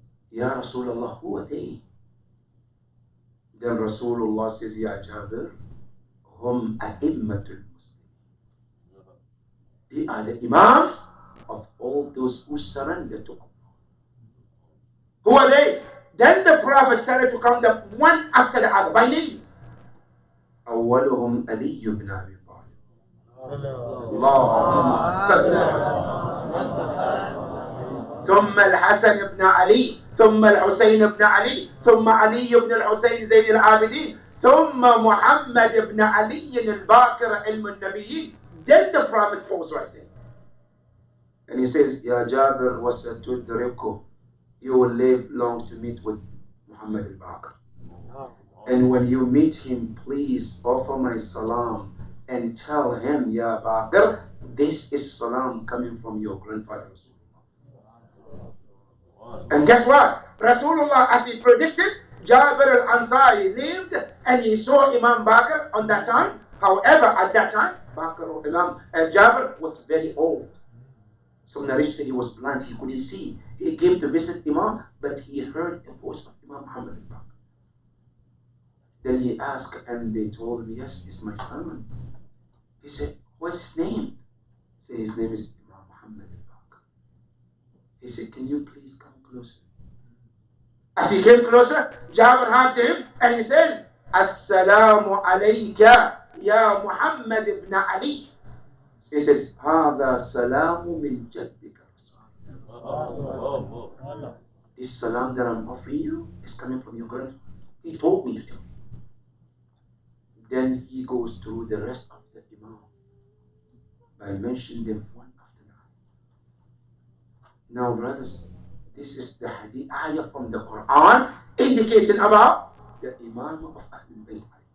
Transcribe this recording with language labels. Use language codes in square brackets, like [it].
[en] Ya Rasulullah, who are they? Then Rasulullah says, Ya Jabir, [ar] hum a'immatul muslimin. [en] They are the imams of all those who surrender to Allah. Who are they? Then the Prophet started to count them one after the other by names. [ar] أولهم علي بن أبي طالب. اللهم صل ثم الحسن بن علي ثم الحسين بن علي ثم علي بن الحسين زين العابدين ثم محمد بن علي الباقر علم النبيين. [en] Then the Prophet paused right there. And he says, Ya Jabir wasatudriku, you will live long to meet with Muhammad al-Baqir. And when you meet him, please offer my salam and tell him, Ya Baqir, this is salam coming from your grandfather Rasulullah. And guess what? Rasulullah, as he predicted, Jabir al-Ansari lived and he saw Imam Baqir on that time. However, at that time, Jabir was very old. So narration he was blind, he couldn't see. He came to visit Imam, but he heard the voice of Imam Muhammad al-Baqir. Then he asked, and they told him, yes, it's my son. He said, what's his name? He said, his name is Imam Muhammad al-Baqir. He said, can you please come closer? As he came closer, Jabir hugged him, and he says, Assalamu alayka, ya Muhammad ibn Ali. [ar] He says, هذا سلام من جدك رسول. [en] This salam that I'm offering you is coming from your grandfather. He told me to tell you. Then he goes through the rest of the Imam by mentioning them one after another. Now, brothers, this is the hadith ayah from the Quran indicating about the Imam of Ahlul Bayt.